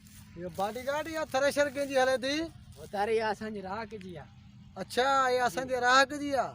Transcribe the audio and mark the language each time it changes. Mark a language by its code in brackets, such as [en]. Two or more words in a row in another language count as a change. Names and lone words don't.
[sd] ये बॉडीगार्ड या थ्रेशर कंहिंजी हले थी? तारे या असांजी राह जी आ। अच्छा ये असांजे राहक जी आ।